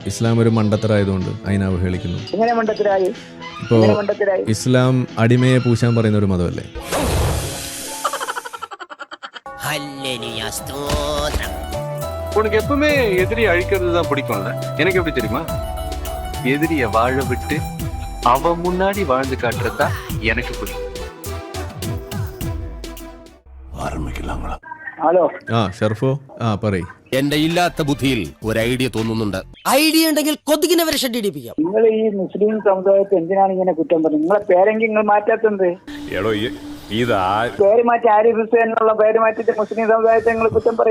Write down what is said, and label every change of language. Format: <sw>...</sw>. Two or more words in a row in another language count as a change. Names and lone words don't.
<ml>ഇസ്ലാം ഒരു മണ്ടത്തരായതുകൊണ്ട് അതിനെ അവഹേളിക്കുന്നു. എങ്ങനെ മണ്ടത്തരായി? ഇപ്പോ ഇസ്ലാം അടിമയെ പൂശാൻ പറയുന്ന ഒരു മതമല്ലേ?</ml> <ta>உனக்கு எப்பவுமே எதிரி அழிக்கிறது தான் பிடிக்கும்ல. எனக்கு எப்படி தெரியுமா? எதிரிய வாழ விட்டு அவன் முன்னாடி வாழ்ந்து காட்டுறதா எனக்கு பிடிக்கும்.</ta> <ml>ആരംഭിക്കില്ല. ഹലോ ഷർഫോ പറയ്. എന്റെ ഇല്ലാത്ത ബുദ്ധിയിൽ ഒരു ഐഡിയ തോന്നുന്നുണ്ട്. ഐഡിയ ഉണ്ടെങ്കിൽ കൊതുകിനെ വരെ ഷെഡിടിപ്പിക്കാം. നിങ്ങൾ ഈ മുസ്ലിം സമുദായത്തെ എന്തിനാണ് ഇങ്ങനെ കുറ്റം പറയുന്നത്? നിങ്ങളെ പേരെങ്കിൽ നിങ്ങൾ മാറ്റാത്തത്? പേര് മാറ്റി ആരിഫ് ഹുസൈൻ എന്നുള്ള പേര് മാറ്റിട്ട് മുസ്ലിം സമുദായത്തെ നിങ്ങൾ കുറ്റം പറയും.</ml>